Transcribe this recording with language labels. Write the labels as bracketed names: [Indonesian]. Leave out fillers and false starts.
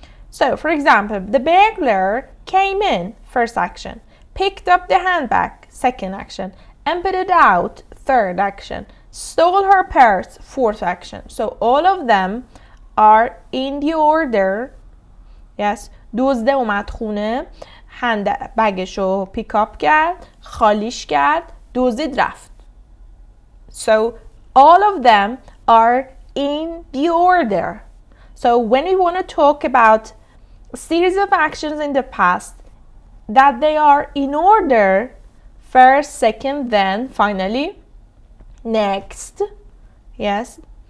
[English] So, for example, the burglar came in, first action. Picked up the handbag, second action. Emptied it out, third action. Stole her purse, fourth action. So, all of them are in the order. Yes. [Persian] دزده اومد خونه، بگشو پیکاپ کرد، خالیش کرد، دزدید رفت. [English] So all of them are in the order. So when we want to talk about a series of actions in the past that they are in order, first, second, then, finally, next. Yes.